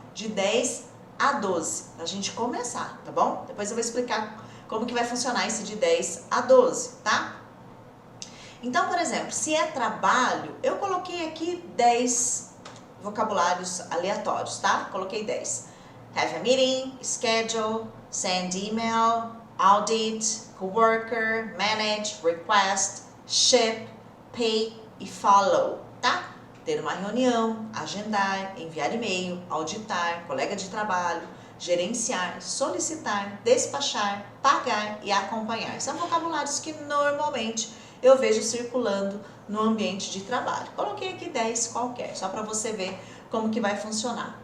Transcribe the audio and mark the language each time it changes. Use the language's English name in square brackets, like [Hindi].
[Portuguese] De 10 a 12, pra gente começar, tá bom? Depois eu vou explicar como que vai funcionar esse de 10 a 12, tá? Então, por exemplo, se é trabalho, eu coloquei aqui 10 vocabulários aleatórios, tá? Coloquei 10. [English] Have a meeting, schedule, send email, audit, coworker, manage, request, ship, pay e follow, tá? [Portuguese] Ter uma reunião, agendar, enviar e-mail, auditar, colega de trabalho, gerenciar, solicitar, despachar, pagar e acompanhar. São vocabulários que normalmente eu vejo circulando no ambiente de trabalho. Coloquei aqui 10 qualquer, só para você ver como que vai funcionar.